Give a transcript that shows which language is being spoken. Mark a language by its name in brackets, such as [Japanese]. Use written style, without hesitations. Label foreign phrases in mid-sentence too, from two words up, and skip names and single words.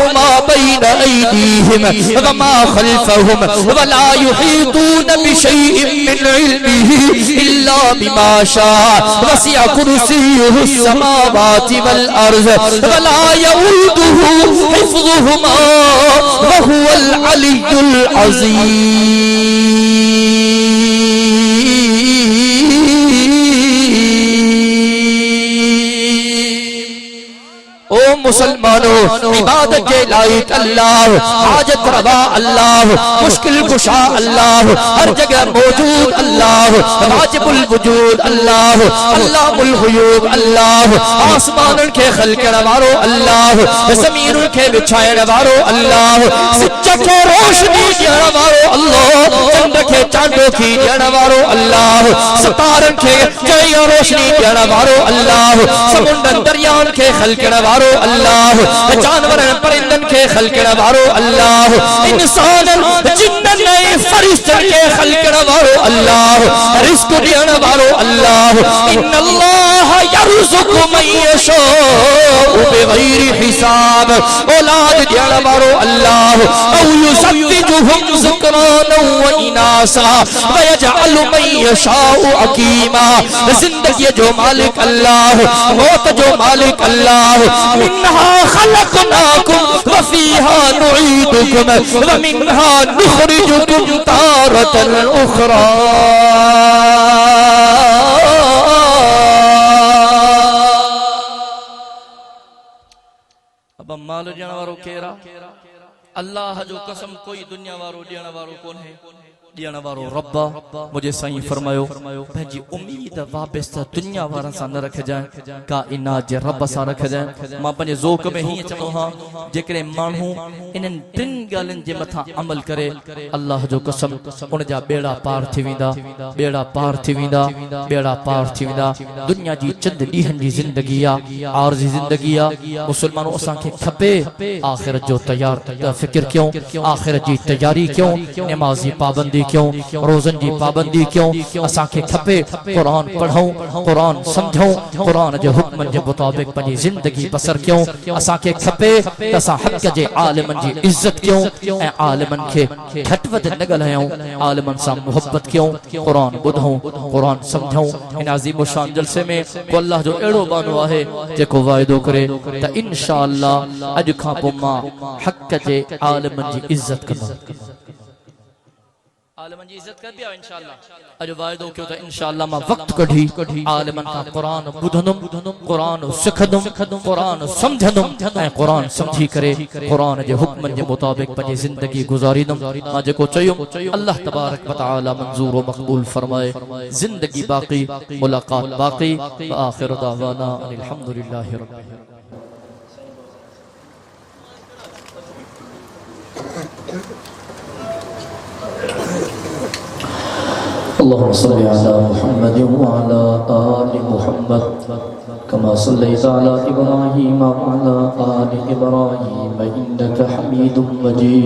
[Arabic] ما بين أيديهم وما خلفهم ولا يحيطون بشيء من علمه إلا بما شاء وسع كرسيه السماوات والأرض ولا يؤوده حفظهما وهو العلي العظيم. [Hindi] ओ मुसलमानों इबादत के लायक अल्लाह, हाजत रवा अल्लाह, मुश्किल कुशा अल्लाह, हर जगह मौजूद अल्लाह, [Arabic] واجب الوجود [Hindi] अल्लाह, [Arabic] الله الغيوب [Hindi] अल्लाह, [Sindhi] आसमानन के खल्कण वारो अल्लाह, ज़मीनुन के बिछायण वारो अल्लाह, सिज के रोशनी ॾियण वारो अल्लाह, चंद के चांदो की ॾियण वारो अल्लाह, सितारन के जय रोशनी ॾियण वारो अल्लाह, समुंडन दरियान के खल्कण वारो अल्लाह, जानवरन परिंदन के खल्कण वारो अल्लाह, इंसानन जिन्नन फरिश्तन के खल्कण वारो अल्लाह, रिज़्क़ ॾियण वारो अल्लाह। [Arabic] إن الله يرزق من يشاء بغير حساب, [Sindhi] औलाद ॾियण वारो अल्लाह। [Arabic] أو يزوجهم ذكرانا وإناثا ويجعل من يشاء عقيما, [Sindhi] जिंदगी जो मालिक अल्लाह, मौत जो मालिक अल्लाह। [Arabic] منها خلقناكم وفيها نعيدكم ومنها نخرجكم تارة أخرى. [Sindhi] अब माल ॾियण वारो केरा अल्लाह जो कसम कोई दुनिया वारो ॾियण वारो कोन्हे। ॾियण वारो रब मुझे साईं फरमायो पंहिंजी उम्मीद वाबस्ता दुनिया वारनि सां न रखजांइ, काइनात जे रब सां रखजांइ। मां पंहिंजे ज़ोक में हीअं चवंदो हां जेकॾहिं माण्हू इन्हनि टिनि ॻाल्हियुनि जे मथां अमल करे अल्लाह जो कसम उन जा बेड़ा पार थी वेंदा, बेड़ा पार थी वेंदा, बेड़ा पार थी वेंदा। दुनिया जी चंद ॾींहंनि जी ज़िंदगी आहे, आरज़ी ज़िंदगी आहे। मुसलमानों असांखे खपे आख़िरत जो तयार फ़िक्र कयूं, आख़िरत जी तयारी कयूं, नमाज़ जी पाबंदी क्यों, रोज़न की पाबंदी क्यों। असांखे खपे कुरान पढ़ूं, कुरान समझूं, कुरान जे हुक्मन जे मुताबिक पंहिंजी ज़िंदगी बसर कयूं। असांखे खपे त असां हक़ जे आलिमन जी इज़्ज़त कयूं ऐं आलिमन खे घटि वधि न ॻाल्हायूं, आलिमन सां मोहब्बत कयूं, कुरान ॿुधूं, कुरान समझूं। इन अज़ीम शान जलसे में को अल्लाह जो अहिड़ो बानो आहे जेको वाइदो करे त [Arabic] إن شاء الله [Sindhi] अॼु खां पोइ मां हक़ जे आलिमन जी इज़्ज़त कंदुमि, आलिमन जी इज्जत कर बिया [Arabic] إن شاء الله. [Sindhi] अज वायदो क्यों त [Arabic] إن شاء الله [Sindhi] मां वक्त कढी आलिमन का कुरान बुधनुम, कुरान सिखदुम, कुरान समझदुम ऐं कुरान समझी करे कुरान जे हुक्मन जे मुताबिक पंहिंजी ज़िंदगी गुज़ारीदुम। मां जेको चयुम [Arabic] الله تبارك وتعالى [Sindhi] मंज़ूर व मक़बूल फरमाए। ज़िंदगी बाक़ी, मुलाकात बाक़ी। [Arabic] وآخر دعوانا أن الحمد لله رب العالمين. اللهم صل على محمد وعلى آل محمد كما صليت على إبراهيم وعلى آل إبراهيم إنك حميد مجيد.